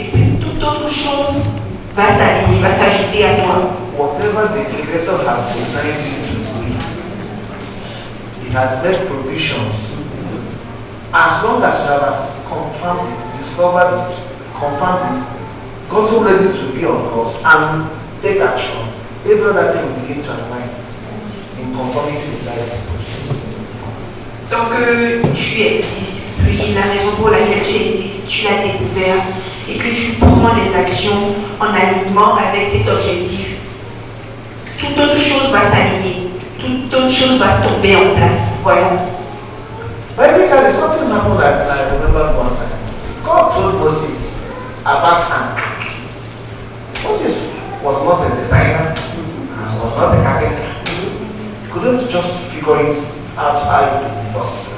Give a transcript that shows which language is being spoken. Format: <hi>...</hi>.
<fr>Et puis toute autre chose va s'aligner, va s'ajouter à toi.</fr> <en>Whatever the Creator has designed you to be, He has made provisions. As long as you have confirmed it, discovered it, confirmed it, gotten ready to be on course and take action, every other thing will begin to align in conformity with that purpose.</en> <fr>Donc tu existes, puis la raison pour laquelle tu existes, tu l'as découvert et que tu prends les actions en alignement avec cet objectif, toute autre chose va s'aligner, toute autre chose va tomber en place. Voilà.</fr> <en>Basically, something happened that I remember one time. God told Moses about an ark. Moses was not a designer and was not a carpenter. He couldn't just figure it out how it would be done.</en>